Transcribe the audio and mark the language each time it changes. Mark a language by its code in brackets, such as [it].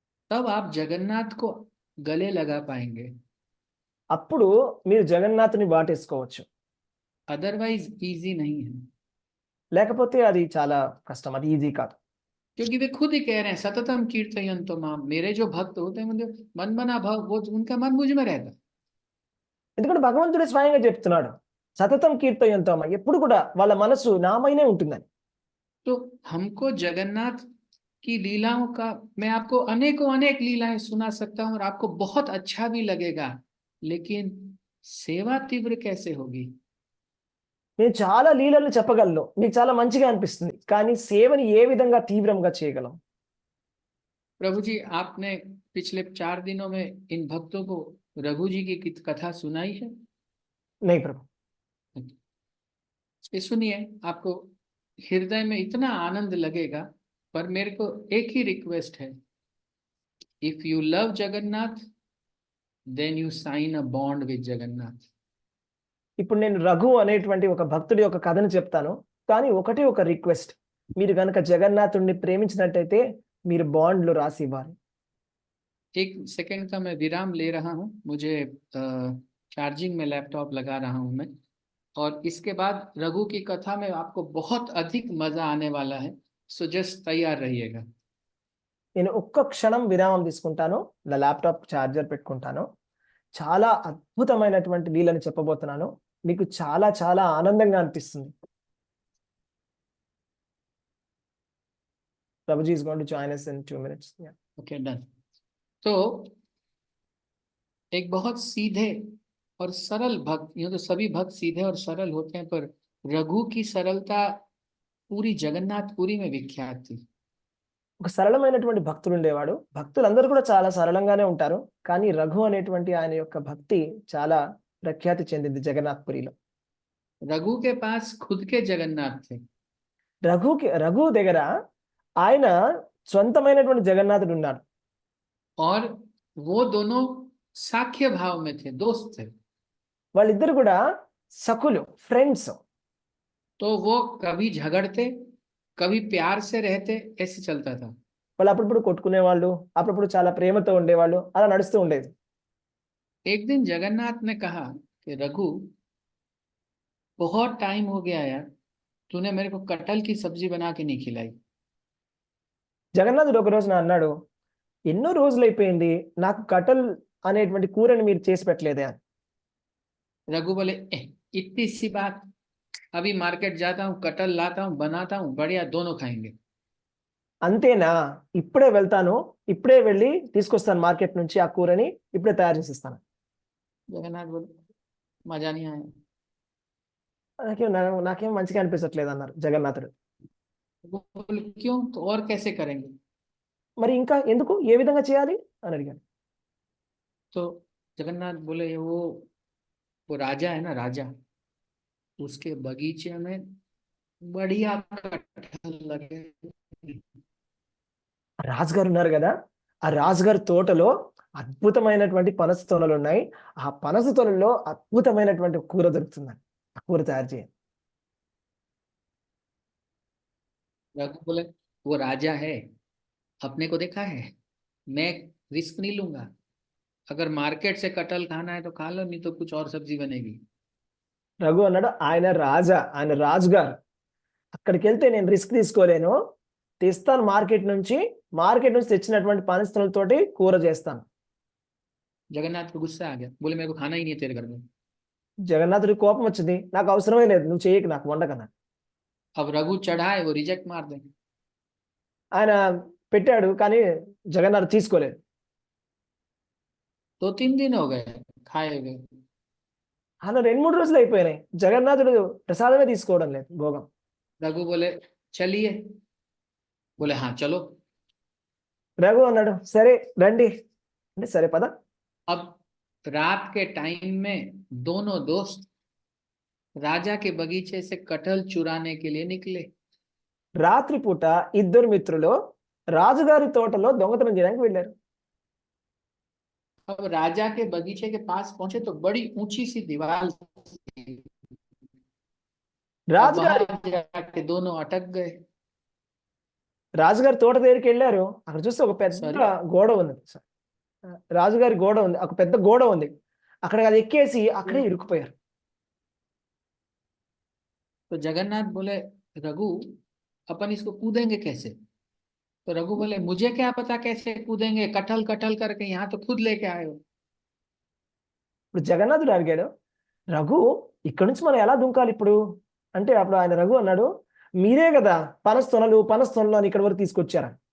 [hi] तब आप जगन्नाथ को गले लगा पाएंगे, [te] అప్పుడు మీరు జగన్నాథుని వాటేసుకోవచ్చు. [hi] अदरवाइज इजी नहीं है। [te] లేకపోతే అది చాలా కష్టం, అది ఈజీ కాదు. [hi] क्योंकि वे खुद ही कह रहे हैं [sa] सततम कीर्तयन्तो माम, [hi] मेरे जो भक्त होते हैं मुझे मन बना भाव, वो उनका मन मुझ में रहता है। [te] ఎందుకంటే భగవంతుడే స్వయంగా చెప్తున్నాడు, [sa] సతతం కీర్తయంతో [te] ఎప్పుడు కూడా వాళ్ళ మనసు నామైనే ఉంటుందని. [hi] तो हमको जगन्नाथ की लीलाओं का, मैं आपको अनेकों अनेक लीलाएं सुना सकता हूं और आपको बहुत अच्छा भी लगेगा, लेकिन सेवा तीव्र कैसे होगी? [te] నేను చాలా లీలలు చెప్పగలను, మీకు చాలా మంచిగా అనిపిస్తుంది, కానీ సేవని ఏ విధంగా తీవ్రంగా చేయగలం? [hi] प्रभु जी, आपने पिछले 4 दिनों में इन भक्तों को रघु जी की कथा सुनाई है? नहीं प्रभु. ये सुनिए, आपको हृदय में इतना आनंद लगेगा। पर मेरे को एक ही रिक्वेस्ट है, [en] If you love Jagannath then you sign a bond with Jagannath. [te] ఇప్పుడు నేను రఘు అనేటువంటి ఒక భక్తుడి యొక్క కథను చెప్తాను, కానీ ఒకటే ఒక రిక్వెస్ట్, మీరు గనక జగన్నాథుడిని ప్రేమించినట్టయితే మీరు బాండ్లు రాసి ఇవ్వాలి. [hi] एक सेकंड का मैं विराम ले रहा हूँ, मुझे चार्जिंग में लैपटॉप लगा रहा हूँ मैं, और इसके बाद रघु की कथा में आपको बहुत अधिक मजा आने वाला है, सो जस्ट तैयार रहिएगा। [te] నేను ఒక్క క్షణం విరామం తీసుకుంటాను, నా ల్యాప్టాప్ ఛార్జర్ పెట్టుకుంటాను, చాలా అద్భుతమైనటువంటి లీలను చెప్పబోతున్నాను, మీకు చాలా చాలా ఆనందంగా అనిపిస్తుంది. [en] Prabhuji is going to join us in 2 minutes. Yeah. Okay, done. [hi] तो एक बहुत सीधे और सरल भक्त, यूं तो सभी भक्त सीधे और सरल होते हैं, पर रघु की सरलता पूरी जगन्नाथपुरी में विख्यात थी। [te] ఒక సరళమైనటువంటి భక్తుడు ఉండేవాడు, భక్తులందరూ కూడా చాలా సరళంగానే ఉంటారు, కానీ రఘు అనేటువంటి ఆయన యొక్క భక్తి చాలా ప్రఖ్యాతి చెందింది జగన్నాథ్పురిలో. [hi] रघु के पास खुद के जगन्नाथ थे, [te] రఘు దగ్గర ఆయన సొంతమైనటువంటి జగన్నాథుడు ఉన్నాడు, [hi] और वो दोनों साख्य भाव में थे, दोस्त थे। [te] వాళ్ళిద్దరు కూడా సఖులు, ఫ్రెండ్స్. [hi] तो वो कभी झगड़ते, कभी प्यार से रहते, ऐसे चलता था। [te] వాళ్ళు అప్పుడప్పుడు కొట్టుకునేవాళ్ళు, అప్పుడప్పుడు చాలా ప్రేమతో ఉండేవాళ్ళు, అలా నడుస్తూ ఉండేది. [hi] एक दिन जगन्नाथ ने कहा कि रघु, बहुत टाइम हो गया यार, तूने मेरे को कटहल की सब्जी बना के नहीं खिलाई। [te] జగన్నాథుడు ఒక రోజున అన్నాడు, ఎన్నో రోజులు అయిపోయింది నాకు కటల్ అనేటువంటి కూరని మీరు చేసి పెట్టలేదే అని. [hi] रघु बोले, इतनी सी बात, अभी मार्केट जाता हूँ, कटहल लाता हूँ, बनाता हूँ, बढ़िया, दोनों खाएंगे। [te] అంతేనా, ఇప్పుడే వెళ్తాను, ఇప్పుడే వెళ్ళి తీసుకొస్తాను మార్కెట్ నుంచి ఆ కూరని, ఇప్పుడే తయారు చేసిస్తాను. [hi] जगन्नाथ बोले, मजा नहीं आया। [te] నాకేం మంచిగా అనిపించట్లేదు అన్నారు జగన్నాథుడు. [hi] वो बोले, क्यों? तो और कैसे करेंगे? [te] మరి ఇంకా ఎందుకు, ఏ విధంగా చేయాలి అని అడిగాను. [hi] तो जगन्नाथ बोले, वो राजा है ना, राजा, उसके बगीचे में बढ़िया कटहल लगे। [te] రాజుగారు ఉన్నారు కదా, ఆ రాజుగారి తోటలో అద్భుతమైనటువంటి పనస తొనలు ఉన్నాయి, ఆ పనస తొనల్లో అద్భుతమైనటువంటి కూర దొరుకుతుందని, ఆ కూర తయారు చేయాలి. [hi] रघु बोले, वो राजा है, अपने को देखा है, मैं रिस्क नहीं लूंगा, अगर मार्केट से कटहल खाना है तो खा लो, नहीं तो कुछ और सब्जी बनेगी। [te] రఘు అన్నాడు, ఆయన రాజా, ఆయన రాజుగారు, అక్కడికి వెళ్తే నేను రిస్క్ తీసుకోలేను, తెస్తాను మార్కెట్ నుంచి తెచ్చినటువంటి పనసతోటి కూర చేస్తాను. [hi] जगन्नाथ को गुस्सा आ गया, बोले मेरे को खाना ही नहीं है तेरे घर में। [te] జగన్నాథుడి కోపం వచ్చింది, నాకు అవసరమే లేదు, నువ్వు చేయకు, నాకు వండకన్నా. [hi] अब रघु चढ़ाए, वो रिजेक्ट मार दे। [te] ఆయన పెట్టాడు, కానీ జగన్నాథుడు తీసుకోలేదు. [hi] 2-3 दिन हो गए खाए हुए। [te] అలా 2-3 రోజులు అయిపోయినాయి, జగన్నాథుడు ప్రసాదమే తీసుకోవడం లేదు, భోగం. [hi] रघु बोले, चलिए, बोले हाँ चलो। [te] రఘు అన్నాడు, సరే రండి అంటే, సరే పద. [hi] अब रात के टाइम में दोनों दोस्त राजा के बगीचे से कटहल चुराने के लिए निकले। [te] రాత్రిపూట ఇద్దరు మిత్రులు రాజుగారి తోటలో దొంగతనం చేయడానికి వెళ్ళారు. [hi] अब राजा के बगीचे के पास पहुंचे तो बड़ी ऊंची सी दीवार थी। अब [te] రాజుగారి [hi] वहां जाके दोनों अटक गए। [te] రాజుగారి తోట దగ్గరికి వెళ్ళారు, అక్కడ చూస్తే ఒక పెద్ద [en] Sorry. [te] గోడ ఉంది, రాజుగారి గోడ ఉంది, ఒక పెద్ద గోడ ఉంది, అక్కడ అది ఎక్కేసి అక్కడే ఇరుక్కుపోయారు. [hi] तो जगन्नाथ बोले, रघु अपन इसको कूदेंगे कैसे? तो रघु बोले, मुझे क्या पता कैसे कूदेंगे, कटहल कटहल करके यहाँ तो खुद लेके आए हो। [te] ఇప్పుడు జగన్నాథుడు అడిగాడు, రఘు ఇక్కడ నుంచి మనం ఎలా దుంకాలి ఇప్పుడు అంటే, అప్పుడు ఆయన రఘు అన్నాడు, మీరే కదా పనస్తొనలు అని ఇక్కడ వరకు తీసుకొచ్చారా.